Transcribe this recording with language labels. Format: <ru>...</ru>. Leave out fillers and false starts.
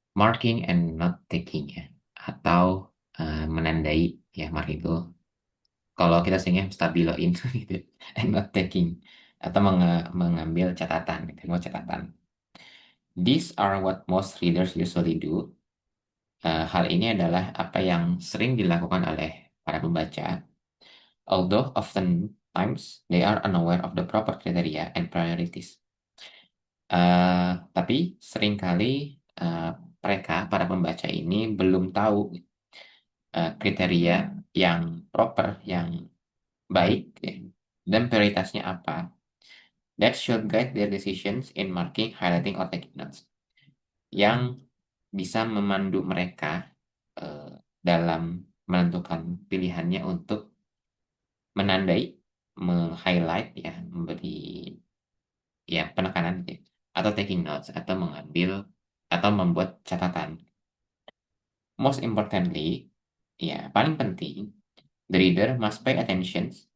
<en>Marking and not taking ya.</en> <id>Atau menandai ya, mark itu. Kalau kita seringnya stabiloin gitu.</id> <en>And not taking.</en> <id>Atau mengambil catatan, gitu. Mau catatan.</id> <en>These are what most readers usually do.</en> <id>Hal ini adalah apa yang sering dilakukan oleh para pembaca.</id> <en>Although oftentimes they are unaware of the proper criteria and priorities.</en> <id>Tapi seringkali mereka, para pembaca ini belum tahu kriteria yang proper, yang baik, ya, dan prioritasnya apa.</id> <en>That should guide their decisions in marking, highlighting, or taking notes.</en> <id>Yang bisa memandu mereka dalam menentukan pilihannya untuk menandai, meng-highlight ya, memberi ya penekanan ya, atau taking notes, atau mengambil atau membuat catatan.</id> <en>Most importantly,</en> <id>ya paling penting,</id> <en>the reader must pay attention.</en>